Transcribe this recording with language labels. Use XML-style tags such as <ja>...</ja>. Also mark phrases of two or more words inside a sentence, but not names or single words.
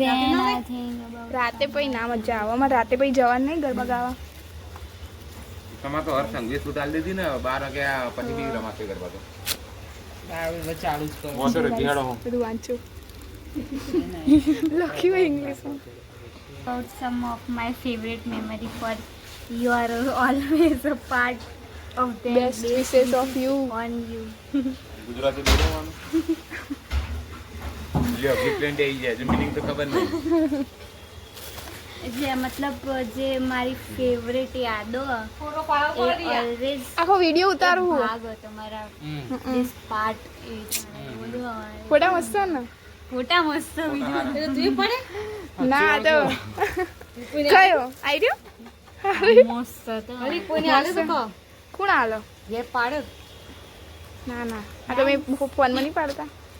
<gu>રાતે પછી ના મજા આવે. અમારે રાતે પછી જવાનું નહીં ગરબા ગાવા. તમારે તો હર સંગીત ઉતારી દીધી ને 12 વાગ્યા પછી બી રમાશે ગરબા તો. હવે ચાલુ જ કરો. વાંધો નહીં, બિહાડો હું. બધું વાંચું લખ્યું હોય ઇંગ્લિશમાં.</gu> <en>about some of my favorite memory for you are always a part of the Best wishes of you. on you.</en> <gu>ગુજરાતી બોલવાનું. લ્યો ગિફ્ટ લઈને આવી જાય, મિનિંગ તો ખબર નહીં. એટલે મતલબ જે મારી ફેવરેટ યાદો એ ઓલવેઝ આખો વિડીયો ઉતારું હું. ભાગ હતો મારા</gu> <en>this part</en> <gu>એ બધું હોય. ફોટા મસ્ત છે ને? ફોટા મસ્ત વિડીયો જોઈ પડે ના આ તો કયો આઈ રહ્યો? મસ્ત હતો કોણ આલો? જે પાડો ના ના આ તો મેં ફોનમાં નહીં પાડતા.</gu>